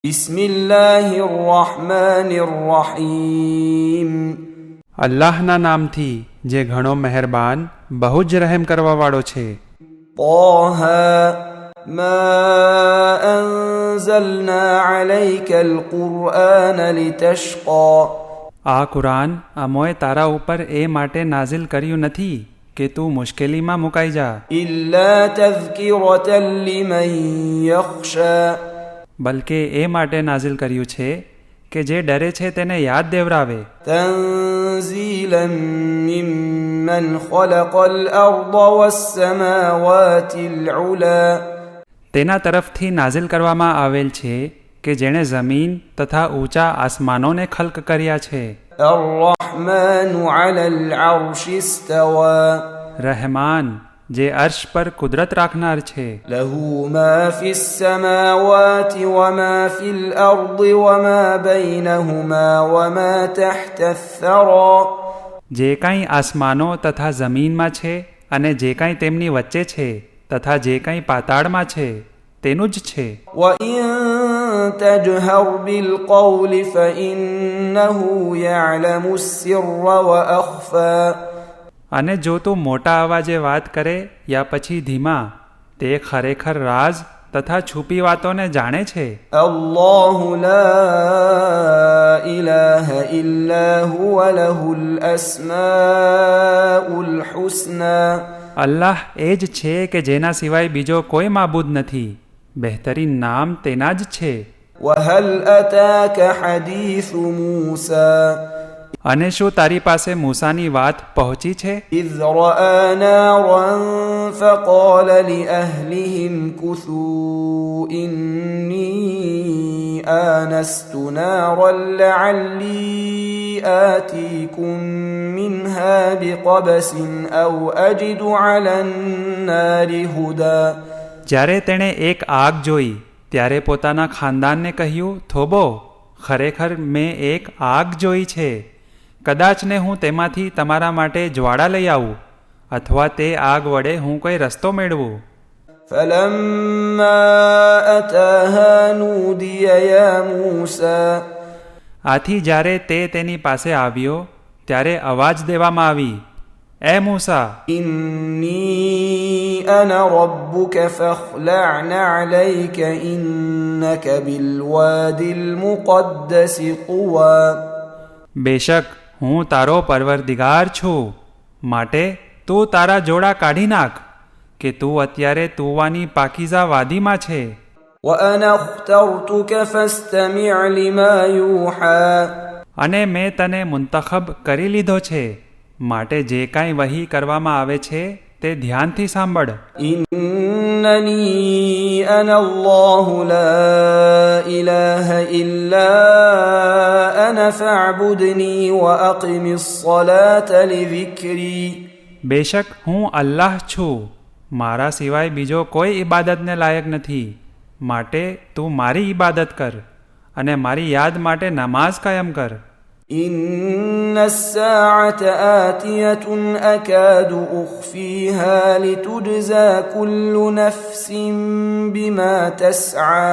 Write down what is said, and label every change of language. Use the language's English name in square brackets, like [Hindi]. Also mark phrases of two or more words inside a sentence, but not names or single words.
[Arabic] بسم الله الرحمن الرحيم. [Gujarati] અલ્લાહના નામથી જે ઘણો મહેરબાન બહુ જ રહેમ કરવાવાળો છે. [Arabic] طه ما أنزلنا عليك القرآن لتشقى. [Gujarati] આ કુરાન અમોએ તારા ઉપર એ માટે નાઝિલ કર્યું નથી કે તું મુશ્કેલીમાં મુકાઈ જા, [Arabic] إلا تذكرة لمن يخشى. [Gujarati] બલકે એ માટે નાઝિલ કર્યું છે કે જે ડરે છે તેને યાદ દેવરાવે. [Arabic] تنزيلا ممن خلق الأرض والسماوات العلى. [Gujarati] તેના તરફથી નાઝિલ કરવામાં આવેલ છે કે જેણે જમીન તથા ઊંચા આસમાનોને ખલ્ક કર્યા છે. [Arabic] الرحمن على العرش استوى. [Gujarati] રહેમાન જે અર્શ પર કુદરત રાખનાર છે. [Arabic] له ما في السماوات وما في الأرض وما بينهما وما تحت الثرى. [Gujarati] જે કાંઈ આસમાનો તથા જમીનમાં છે અને જે કાંઈ તેમની વચ્ચે છે તથા જે કાંઈ પાતાળમાં છે તેનું જ છે. [Arabic] وإن تجهر بالقول فإنه يعلم السر وأخفى. [Gujarati] અને જો તું મોટા અવાજે વાત કરે યા પછી ધીમા, તે ખરેખર રાઝ તથા છુપી વાતોને જાણે છે. [Arabic] الله لا إله إلا هو له الأسماء الحسنى. [Gujarati] અલ્લાહ એ જ છે કે જેના સિવાય બીજો કોઈ માબૂદ નથી, બહેતરીન નામ તેના જ છે. [Arabic] وهل أتاك حديث موسى [Gujarati] અને શું તારી પાસે મૂસાની વાત પહોંચી છે? [Arabic] إذ رأى نارا فقال لأهلهم كثوا إني آنست نارا لعلي آتيكم منها بقبس أو أجد على النار هدى. [Gujarati] જ્યારે તેણે એક આગ જોઈ ત્યારે પોતાના ખાનદાનને કહ્યું, થોભો, ખરેખર મેં એક આગ જોઈ છે, કદાચને હું તેમાંથી તમારા માટે જ્વાળા લઈ આવું અથવા તે આગ વડે હું કોઈ રસ્તો મેળવું. [Arabic] فلما أتاها نودي يا موسى. [Gujarati] આથી જ્યારે તે તેની પાસે આવ્યો ત્યારે અવાજ દેવામાં આવી, એ મૂસા, [Arabic] إني أنا ربك فاخلع عليك إنك بالوادي المقدس طوى. [Gujarati] બેશક હું તારો પરવરદિગાર છું, માટે તું તારા જોડા કાઢી નાખ કે તું અત્યારે તુવાની પાકીઝા વાદીમાં છે. [Arabic] وأنا اخترتك فاستمع لما يوحى. [Gujarati] અને મેં તને મુંતખબ કરી લીધો છે, માટે જે કાંઈ વહી કરવામાં આવે છે તે ધ્યાનથી સાંભળ. [Arabic] إنني أنا الله لا إله إلا أنا فاعبدني وأقم الصلاة لذكري. [Gujarati] બેશક હું અલ્લાહ છું, મારા સિવાય બીજો કોઈ ઇબાદતને લાયક નથી, માટે તું મારી ઇબાદત કર અને મારી યાદ માટે નમાઝ કાયમ કર. [Arabic] إن الساعة آتية أكاد أخفيها لتجزى كل نفس بما تسعى.